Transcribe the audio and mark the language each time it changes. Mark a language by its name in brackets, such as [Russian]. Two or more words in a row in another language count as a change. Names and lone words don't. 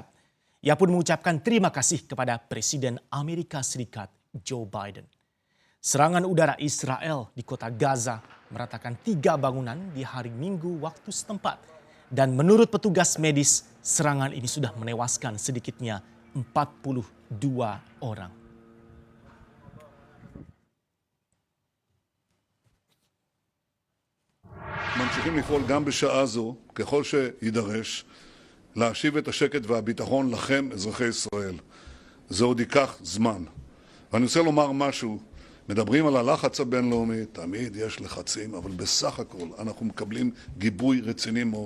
[Indonesian] Ia pun mengucapkan terima kasih kepada Presiden Amerika Serikat Joe Biden. Serangan udara Israel di kota Gaza meratakan 3 bangunan di hari Minggu waktu setempat. Dan menurut petugas medis, serangan ini sudah menewaskan sedikitnya 42 orang. [Hebrew] ממשיכים לפעול גם בשעה זו, ככל שידרש, להשיב את השקט והביטחון לכם, אזרחי ישראל. זה עוד ייקח זמן. ואני רוצה לומר משהו, מדברים על הלחץ הבינלאומי, תמיד יש לחצים, אבל בסך הכל אנחנו מקבלים גיבוי רציני מאוד.